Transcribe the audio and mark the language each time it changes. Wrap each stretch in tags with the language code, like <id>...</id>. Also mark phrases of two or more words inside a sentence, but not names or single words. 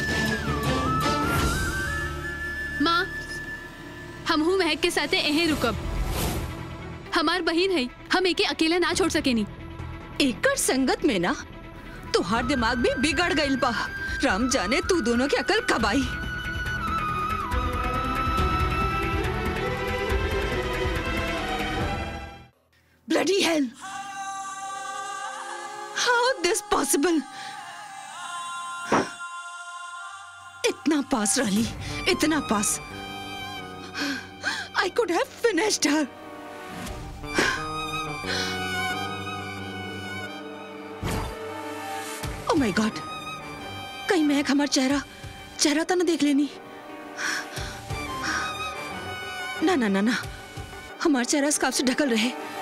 <bho>माँ, हम हूँ महक के साथे यहीं रुकब। हमार बहन है, हम एके अकेला ना छोड़ सकेनी। एकर संगत में ना तोहार दिमाग भी बिगड़ गइल बा। राम जाने तू दोनों की अकल कब आई।</bho> <en>Bloody hell, how this possible?</en> <bho>इतना पास रहली, इतना पास।</bho> <en>I could have finished her. Oh my God!</en> <bho>कहीं महक हमारा चेहरा तो न देख लेनी। ना ना ना ना, हमारा चेहरा स्कार्फ से ढकल रहे।</bho>